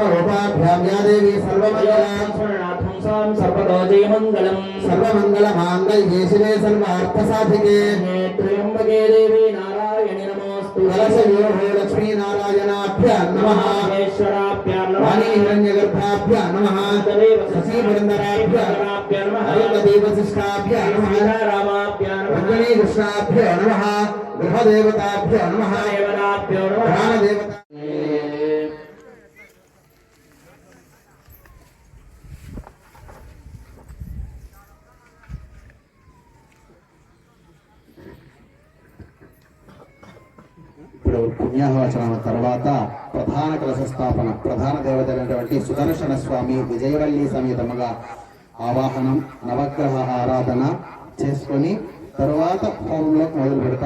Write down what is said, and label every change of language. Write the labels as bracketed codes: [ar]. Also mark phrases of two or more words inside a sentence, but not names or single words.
[sa] रूपाभ्यां या देवी सर्वमङ्गलां स्मरणार्थं सां सर्वतो जयमङ्गलम् सर्वमङ्गलमाङ्गल्ये शिवे सर्वार्थसाधिके त्र्यम्बके देवी नारायणि नमोऽस्तु कलशयोः लक्ष्मी नारायणाभ्यां नमः ईश्वराभ्यां नमः वाणी हिरण्यगर्भाभ्यां नमः शशीवरन्दराभ्यां नमः देवशिष्टाभ्यां नमः रामाभ्यां नमः कृष्णाभ्यां नमः गृहदेवताभ्यां नमः देवताभ्यो नमः प्राणदेवता. [te] ఇప్పుడు పుణ్యాహవచనం తర్వాత ప్రధాన కలశ స్థాపన, ప్రధాన దేవతలైనటువంటి సుదర్శన స్వామి విజయవల్లి సమేతముగా ఆవాహనం, నవగ్రహ ఆరాధన చేసుకొని తరువాత హోమంలోకి మొదలు పెడతాం.